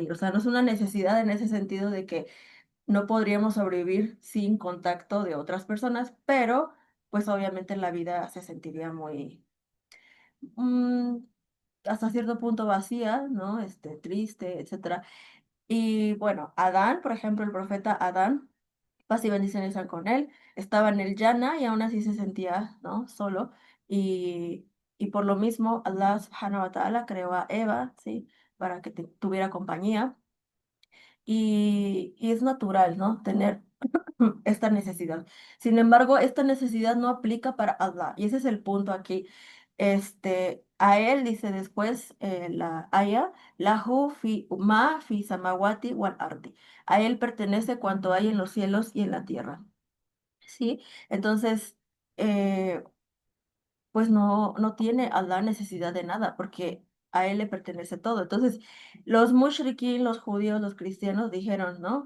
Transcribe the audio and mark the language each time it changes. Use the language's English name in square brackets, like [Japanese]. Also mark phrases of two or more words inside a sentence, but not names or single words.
[Spanish] O sea, no es una necesidad en ese sentido de que no podríamos sobrevivir sin contacto de otras personas, pero pues obviamente la vida se sentiría muy, mm, hasta cierto punto vacía, ¿no? Triste, etcétera. Y bueno, Adán, por ejemplo, el profeta Adán, paz y bendiciones sean con él, estaba en el Yana y aún así se sentía, ¿no? Solo. Y, y por lo mismo, [Arabic] الله سبحانه وتعالى [Spanish] creó a Eva, ¿sí? Para que tuviera compañía. Y es natural, ¿no? Tener esta necesidad. Sin embargo, esta necesidad no aplica para Allah. Y ese es el punto aquí. A él dice después, la aya, [Arabic] له في ما في السماوات والأرض. [Spanish] A él pertenece cuanto hay en los cielos y en la tierra. ¿Sí? Entonces, eh, pues no tiene Allah necesidad de nada, porque a él le pertenece todo. Entonces, los mushrikin, los judíos, los cristianos dijeron, ¿no?